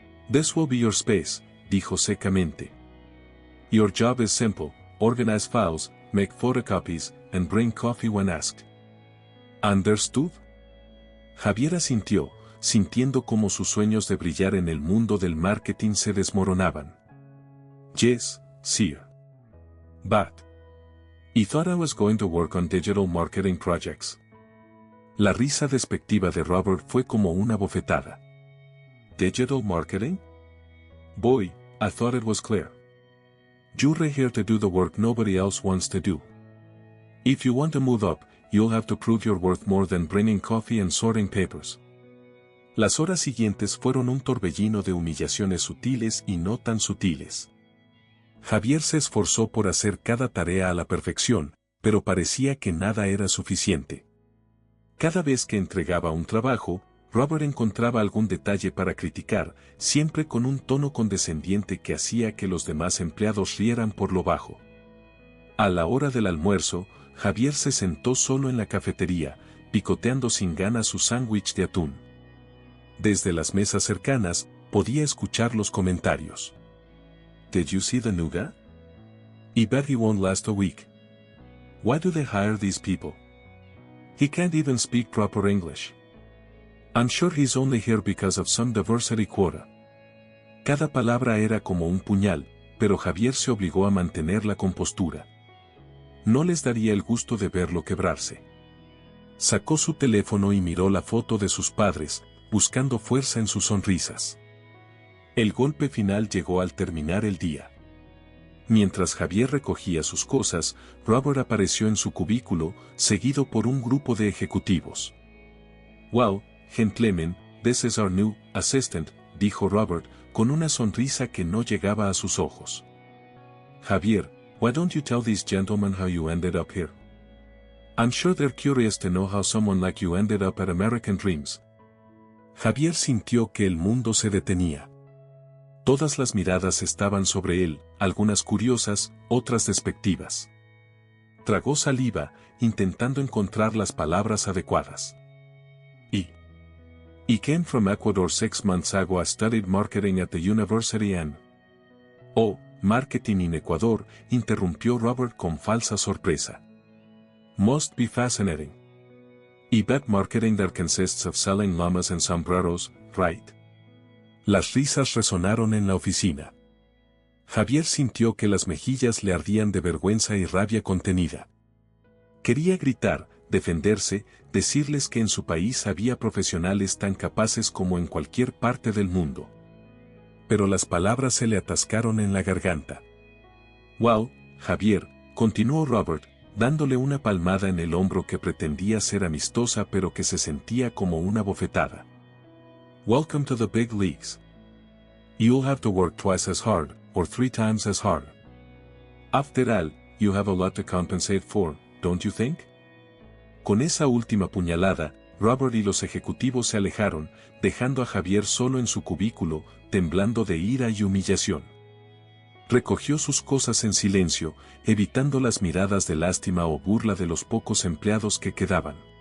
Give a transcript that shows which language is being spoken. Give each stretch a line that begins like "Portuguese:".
English: «This will be your space»,
Spanish: dijo secamente.
English: «Your job is simple: organize files, make photocopies, and bring coffee when asked. Understood?»
Spanish: Javier asintió, sintiendo cómo sus sueños de brillar en el mundo del marketing se desmoronaban.
English: «Yes, sir. But I thought I was going to work on digital marketing projects».
Spanish: La risa despectiva de Robert fue como una bofetada.
English: «Digital marketing? Boy, I thought it was clear. You're here to do the work nobody else wants to do. If you want to move up, you'll have to prove you're worth more than bringing coffee and sorting papers».
Spanish: Las horas siguientes fueron un torbellino de humillaciones sutiles y no tan sutiles. Javier se esforzó por hacer cada tarea a la perfección, pero parecía que nada era suficiente. Cada vez que entregaba un trabajo, Robert encontraba algún detalle para criticar, siempre con un tono condescendiente que hacía que los demás empleados rieran por lo bajo. A la hora del almuerzo, Javier se sentó solo en la cafetería, picoteando sin ganas su sándwich de atún. Desde las mesas cercanas, podía escuchar los comentarios.
English: «Did you see the new guy? I bet he won't last a week. Why do they hire these people? He can't even speak proper English. I'm sure he's only here because of some diversity quota».
Spanish: Cada palabra era como un puñal, pero Javier se obligó a mantener la compostura. No les daría el gusto de verlo quebrarse. Sacó su teléfono y miró la foto de sus padres, buscando fuerza en sus sonrisas. El golpe final llegó al terminar el día. Mientras Javier recogía sus cosas, Robert apareció en su cubículo, seguido por un grupo de ejecutivos.
English: «Well, gentlemen, this is our new assistant»,
Spanish: dijo Robert, con una sonrisa que no llegaba a sus ojos.
English: «Javier, why don't you tell these gentlemen how you ended up here? I'm sure they're curious to know how someone like you ended up at American Dreams».
Spanish: Javier sintió que el mundo se detenía. Todas las miradas estaban sobre él, algunas curiosas, otras despectivas. Tragó saliva, intentando encontrar las palabras adecuadas.
English: I came from Ecuador 6 months ago. I studied marketing at the university and... «Oh, marketing in Ecuador»,
Spanish: interrumpió Robert con falsa sorpresa.
English: «Must be fascinating. I bet marketing there consists of selling llamas and sombreros, right?»
Spanish: Las risas resonaron en la oficina. Javier sintió que las mejillas le ardían de vergüenza y rabia contenida. Quería gritar, defenderse, decirles que en su país había profesionales tan capaces como en cualquier parte del mundo. Pero las palabras se le atascaron en la garganta. «Well, Javier, continuó Robert, dándole una palmada en el hombro que pretendía ser amistosa pero que se sentía como una bofetada.
English: Welcome to the big leagues. You'll have to work twice as hard, or 3 times as hard. After all, you have a lot to compensate for, don't you think?
Spanish: Con esa última puñalada, Robert y los ejecutivos se alejaron, dejando a Javier solo en su cubículo, temblando de ira y humillación. Recogió sus cosas en silencio, evitando las miradas de lástima o burla de los pocos empleados que quedaban.